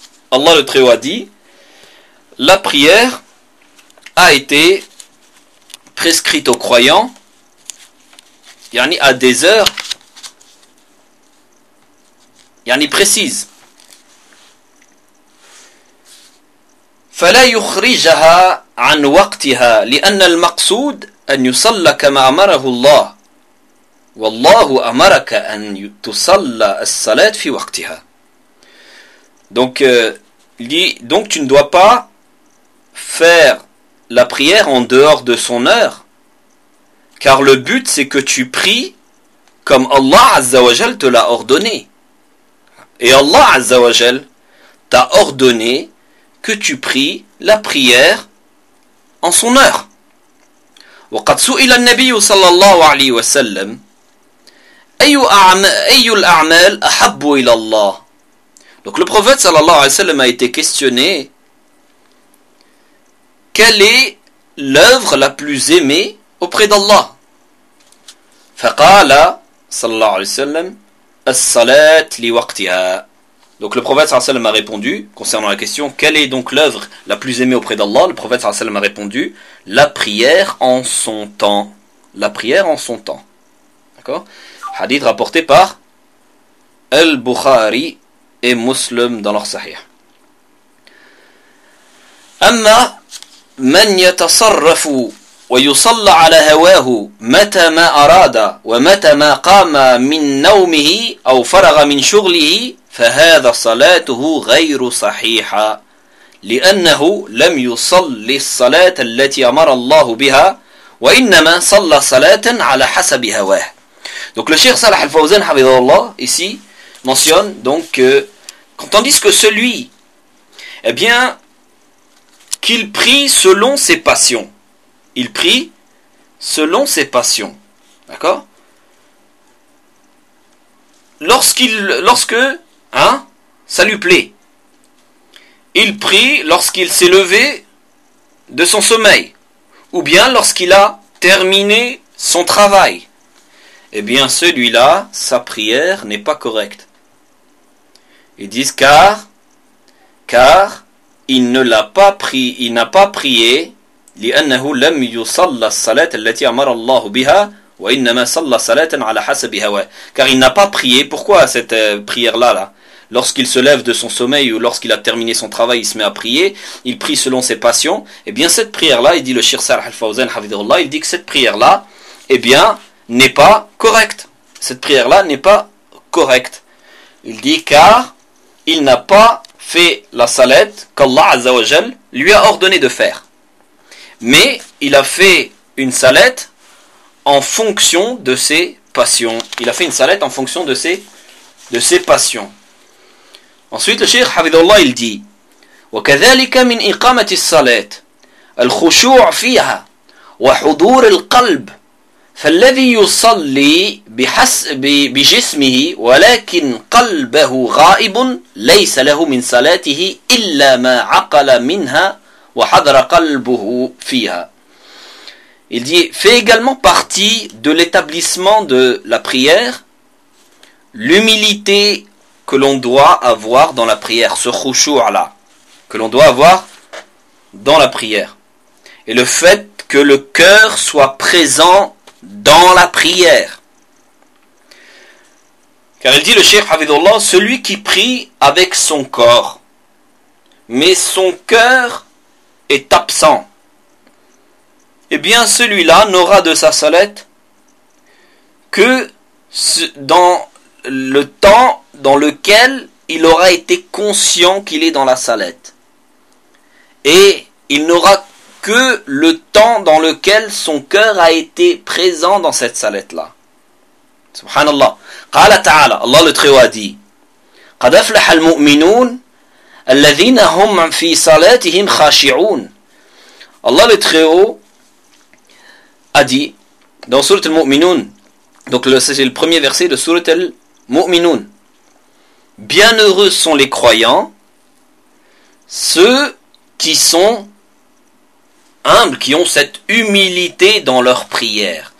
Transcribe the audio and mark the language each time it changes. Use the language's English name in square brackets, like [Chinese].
[French] Allah le Très-Haut a dit, la prière a été prescrite aux croyants, yani à des heures, yani précises. [Arabic] فلا يخرجها عن وقتها لأن المقصود أن يصلى كما أمره الله والله أمرك أن تصلى الصلاة في وقتها. [French] Donc tu ne dois pas faire la prière en dehors de son heure, car le but c'est que tu pries comme Allah Azza wa Jal te l'a ordonné. Et Allah Azza wa Jal t'a ordonné que tu pries la prière en son heure. [Arabic] وقد سئل النبي صلى الله عليه وسلم أي الأعمال أحب إلى الله. [French] Donc le prophète صلى الله عليه وسلم a été questionné, quelle est l'œuvre la plus aimée auprès d'Allah? [Arabic] فقال صلى الله عليه وسلم الصلاة لوقتها. [French] Donc le prophète sallallahu alayhi wa sallam a répondu concernant la question quelle est donc l'œuvre la plus aimée auprès d'Allah. Le prophète sallallahu alayhi wa sallam a répondu la prière en son temps. La prière en son temps. D'accord ? Hadith rapporté par Al-Bukhari et Muslim dans leur Sahih. [Arabic] أما من يتصرف ويصلى على هواه متى ما أراد ومتى ما قام من نومه أو فرغ من شغله فهذا صلاته غير صحيحة لأنه لم يصلي الصلاة التي أمر الله بها وإنما صلى صلاة على حسب هواه. [French] Donc le Cheikh Salah Al-Fawzan Hafidhahullah ici mentionne donc que quand on dit que celui eh bien qu'il prie selon ses passions. Il prie selon ses passions. D'accord ? Lorsque ça lui plaît, il prie lorsqu'il s'est levé de son sommeil, ou bien lorsqu'il a terminé son travail. Eh bien, celui-là, sa prière n'est pas correcte. Ils disent car il ne l'a pas prié, [Arabic] il n'a pas prié, لِأَنَّهُ لَمْ يُصَلَّ الصَّلَاةَ الَّتِي أَمَرَ اللَّهُ بِهَا وَإِنَّمَا صَلَّ صَلَاةً عَلَى حَسَبِ هَوَاهُ. [French] Car il n'a pas prié, pourquoi cette prière-là, lorsqu'il se lève de son sommeil ou lorsqu'il a terminé son travail, il se met à prier, il prie selon ses passions, et bien cette prière-là, il dit le Cheikh Salah Al-Fawzan Hafidhahullah, il dit que cette prière-là, eh bien, n'est pas correcte. Cette prière-là n'est pas correcte. Il dit car il n'a pas fait la salate qu'Allah Azza wa Jal lui a ordonné de faire. Mais il a fait une salate en fonction de ses passions. Il a fait une salate en fonction de ses passions. Ensuite, le Cheikh Hafidhahullah, il dit [Arabic] وَكَذَلِكَ مِنْ إِقَامَةِ الصَّلَاةِ الْخُشُوعُ فِيهَا وَحُضُورِ الْقَلْبِ فَالَّذِي يُصَلِّي بِجِسْمِهِ وَلَكِنْ قَلْبَهُ غَائِبٌ لَيْسَ لَهُ مِنْ صَلَاتِهِ إِلَّا مَا عَقَلَ مِنْهَا وَحَضَرَ قَلْبُهُ فِيهَا. [French] Il dit, fait également partie de l'établissement de la prière, l'humilité que l'on doit avoir dans la prière, ce khushu'a-là, que l'on doit avoir dans la prière. Et le fait que le cœur soit présent dans la prière. Car il dit le Cheikh Hafidhahullah, celui qui prie avec son corps, mais son cœur est absent, eh bien celui-là n'aura de sa salate que dans le temps dans lequel il aura été conscient qu'il est dans la salate. Et il n'aura que le temps dans lequel son cœur a été présent dans cette salette-là. [Arabic] Subhanallah. قال تعالى, [French] Allah le Très-Haut a dit, [Arabic] قَدْ أَفْلَحَ الْمُؤْمِنُونَ الَّذِينَ هُمْ فِي صَلَاتِهِمْ خَاشِعُونَ. [French] Allah le Très-Haut a dit, dans Surat al-Mu'minun, donc c'est le premier verset de Surat al-Mu'minun, bienheureux sont les croyants, ceux qui sont humbles, qui ont cette humilité dans leur prière.